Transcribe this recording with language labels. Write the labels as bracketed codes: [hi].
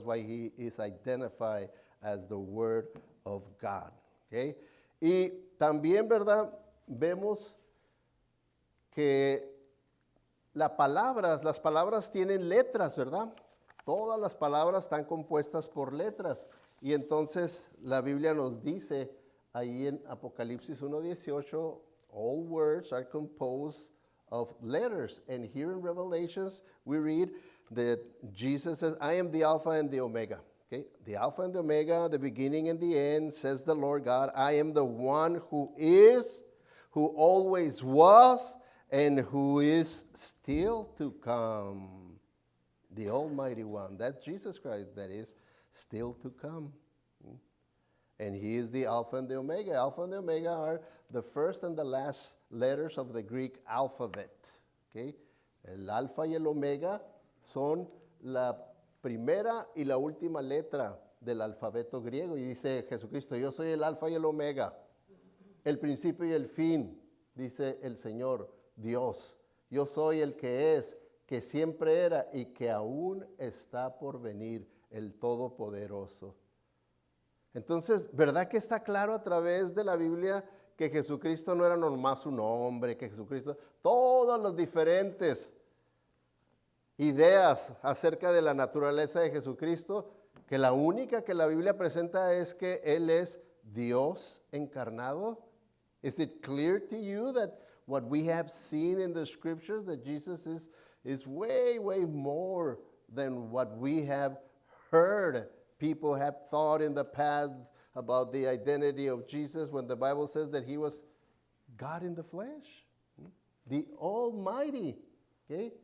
[en] That's why he is identified as the Word of God. Okay? [es] Y también, ¿verdad?, vemos que las palabras tienen letras, ¿verdad? Todas las palabras están compuestas por letras. Y entonces la Biblia nos dice ahí en Apocalipsis 1:18, [en] all words are composed of letters. And here in Revelations, we read that Jesus says, I am the Alpha and the Omega. Okay? The Alpha and the Omega, the beginning and the end, says the Lord God. I am the one who is, who always was, and who is still to come. The Almighty One. That's Jesus Christ, that is still to come. And he is the Alpha and the Omega. Alpha and the Omega are the first and the last letters of the Greek alphabet. Okay? [es] El Alfa y el Omega son la primera y la última letra del alfabeto griego. Y dice Jesucristo, yo soy el Alfa y el Omega, el principio y el fin, dice el Señor Dios. Yo soy el que es, que siempre era y que aún está por venir, el Todopoderoso. Entonces, ¿verdad que está claro a través de la Biblia que Jesucristo no era nomás un hombre, que Jesucristo, todas las diferentes ideas acerca de la naturaleza de Jesucristo, que la única que la Biblia presenta es que Él es Dios encarnado? [en] Is it clear to you that what we have seen in the scriptures, that Jesus is way, way more than what we have heard? People have thought in the past about the identity of Jesus when the Bible says that he was God in the flesh, the Almighty, okay?